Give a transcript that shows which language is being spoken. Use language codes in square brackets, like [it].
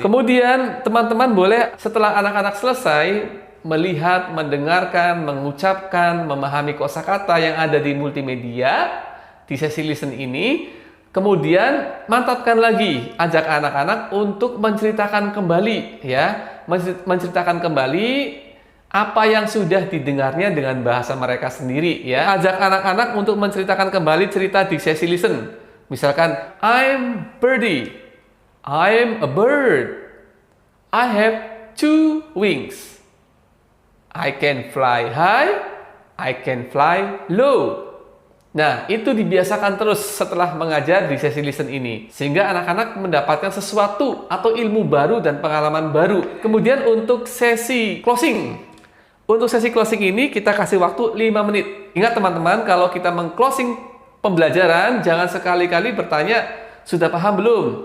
[id] Kemudian teman-teman boleh setelah anak-anak selesai melihat, mendengarkan, mengucapkan, memahami kosakata yang ada di multimedia di sesi listen ini, Kemudian mantapkan lagi, ajak anak-anak untuk menceritakan kembali ya, menceritakan kembali apa yang sudah didengarnya dengan bahasa mereka sendiri ya. Ajak anak-anak untuk menceritakan kembali cerita di sesi listen. Misalkan, [en] I'm birdie, I'm a bird, I have 2 wings, I can fly high, I can fly low. [id] Nah, itu dibiasakan terus setelah mengajar di sesi listen ini. Sehingga anak-anak mendapatkan sesuatu atau ilmu baru dan pengalaman baru. Kemudian untuk sesi closing. Untuk sesi closing ini kita kasih waktu 5 menit. Ingat teman-teman, kalau kita meng-closing pembelajaran, jangan sekali-kali bertanya, sudah paham belum?